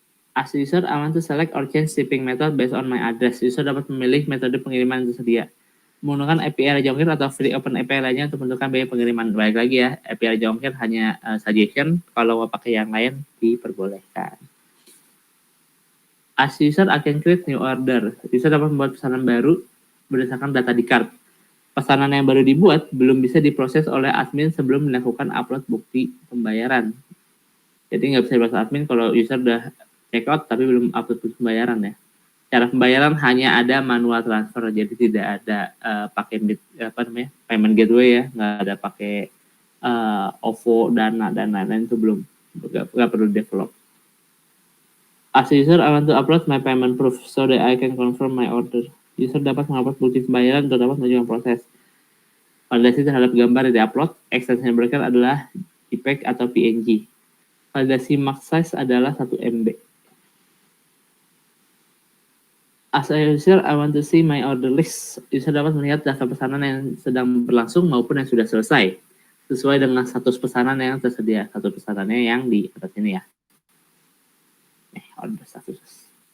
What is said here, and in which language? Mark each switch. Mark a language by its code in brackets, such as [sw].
[en] As user, I want to select or change shipping method based on my address. [id] User dapat memilih metode pengiriman yang tersedia. Menggunakan API Raja Ongkir atau free open API lainnya untuk menentukan biaya pengiriman. Baik lagi ya, API Raja Ongkir hanya suggestion, kalau mau pakai yang lain diperbolehkan. [en] As user, I can create new order. [id] User dapat membuat pesanan baru berdasarkan data di cart. Pesanan yang baru dibuat belum bisa diproses oleh admin sebelum melakukan upload bukti pembayaran. Jadi nggak bisa diproses admin kalau user udah check out tapi belum upload bukti pembayaran ya. Cara pembayaran hanya ada manual transfer, jadi tidak ada pakai payment gateway ya, nggak ada pakai OVO, Dana dan lain-lain, itu belum, nggak perlu develop. [en] As user, I want to upload my payment proof so that I can confirm my order. [id] User dapat mengupload bukti pembayaran untuk dapat melanjutkan proses. Validasi terhadap gambar yang di-upload, extension yang diberikan adalah JPEG atau PNG. Validasi max size adalah 1 MB. [en] As a user, I want to see my order list. [id] User dapat melihat daftar pesanan yang sedang berlangsung maupun yang sudah selesai, sesuai dengan status pesanan yang tersedia. Status pesanannya yang di atas ini ya. [en] Order status.